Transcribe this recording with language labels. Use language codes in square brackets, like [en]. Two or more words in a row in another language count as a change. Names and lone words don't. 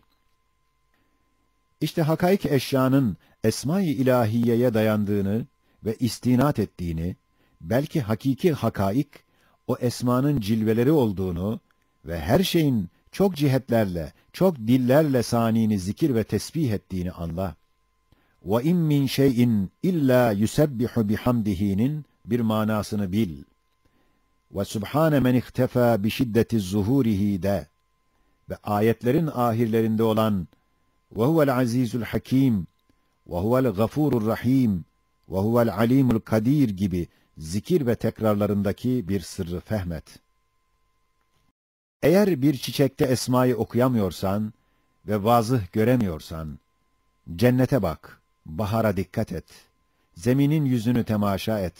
[tr] İşte hakaik eşyanın esma-i ilahiyeye dayandığını ve istinat ettiğini, belki hakiki hakaik, o esmanın cilveleri olduğunu ve her şeyin çok cihetlerle, çok dillerle sanini zikir ve tesbih ettiğini anla. [ar] وَاِنْ مِنْ شَيْءٍ اِلَّا يُسَبِّحُ بِحَمْدِهِ [tr] 'nin bir manasını bil. [ar] وَسُبْحَانَ مَنْ اِخْتَفَى بِشِدَّةِ الزُّهُورِهِ [tr] de ve ayetlerin ahirlerinde olan [ar] وَهُوَ الْعَز۪يزُ الْحَك۪يمُ وَهُوَ الْغَفُورُ الرَّح۪يمُ وَهُوَ الْعَل۪يمُ الْقَد۪يرُ [tr] gibi zikir ve tekrarlarındaki bir sırrı fehmet. Eğer bir çiçekte esmayı okuyamıyorsan ve vazıh göremiyorsan, cennete bak, bahara dikkat et, zeminin yüzünü temaşa et.